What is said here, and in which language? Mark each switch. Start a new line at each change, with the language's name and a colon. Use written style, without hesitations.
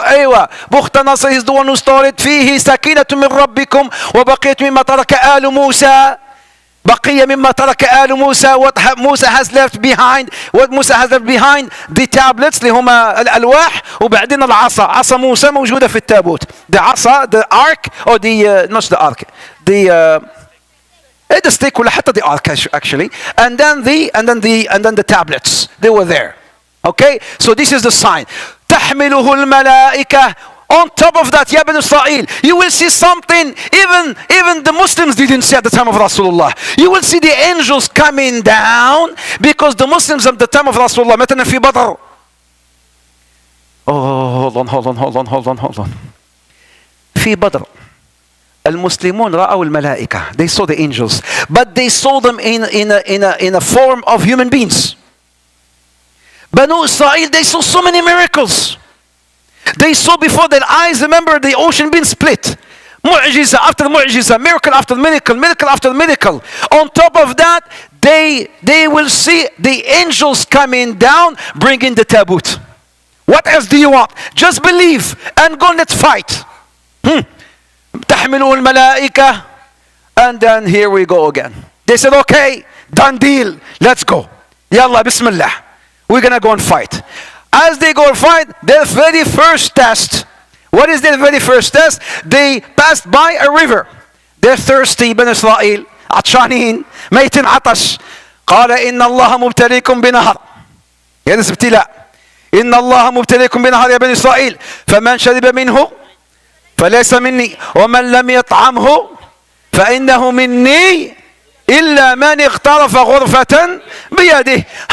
English: أيوة, بختنصر is the one who stole it.
Arabic: فيه سكينة من ربكم وبقية مما ترك آل موسى. بقية مما ترك آل موسى.
English: What Musa has left behind. What Musa has left behind. The tablets
Arabic: اللي هما الألواح, وبعدين العصا. عصا موسى موجودة في التابوت.
English: The عصا, the ark, or the not the ark. The stick
Arabic: ولا حتى
English: the ark actually. And then the tablets. They were there. Okay. So this is the sign.
Arabic: تحمله الملائكة.
English: On top of that, Ya Bani Israel, you will see something even the Muslims didn't see at the time of Rasulullah. You will see the angels coming down, because the Muslims at the time of Rasulullah,
Arabic: مثلا في بدر.
English: Oh, hold on. في بدر, المسلمون رأوا الملائكة. They saw the angels, but they saw them in a form of human beings. Banu Israel, they saw so many miracles. They saw before their eyes, remember, the ocean being split. Mu'jiza after mu'jiza, miracle after miracle, miracle after miracle. On top of that, they will see the angels coming down, bringing the tabut. What else do you want? Just believe and go, let's fight. تحمله الملائكة. And then here we go again. They said, okay, done deal, let's go. Yalla, bismillah. We're going to go and fight. As they go and fight, their very first test. What is their very first test? They passed by a river. They're thirsty, بني إسرائيل.
Arabic: عطشانين. ميتين عطش. قال إن الله مبتليكم بنهر. هذا ابتلاء. إن الله مبتليكم بنهر يا بني إسرائيل. فمن شرب منه فليس مني ومن لم يطعمه فإنه مني إلا من اغترف غرفة بيده.